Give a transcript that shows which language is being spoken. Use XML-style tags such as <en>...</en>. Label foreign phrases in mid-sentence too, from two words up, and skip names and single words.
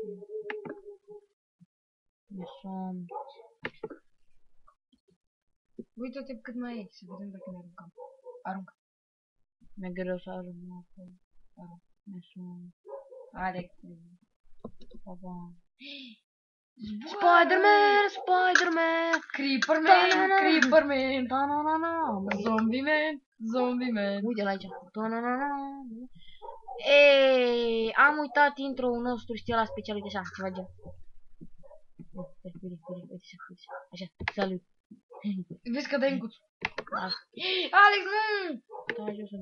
<ro>Uită-te cât mai e, să vedem dacă ne aruncăm. Aruncă. Mi-e greu să ajung acolo. Alex. Papa. Spider-Man, Spider-Man, Creeper-Man, Creeper-Man, da-na-na-na, Zombie-Man, Zombie-Man. uite-l aici, da-na-na-na. Ei, am uitat intro-ul nostru, știu la special, uite așa, ceva gen. Uite, așa, salut. Vezi că dai în cuț. Da, Alex, nu! da, eu sunt.</ro>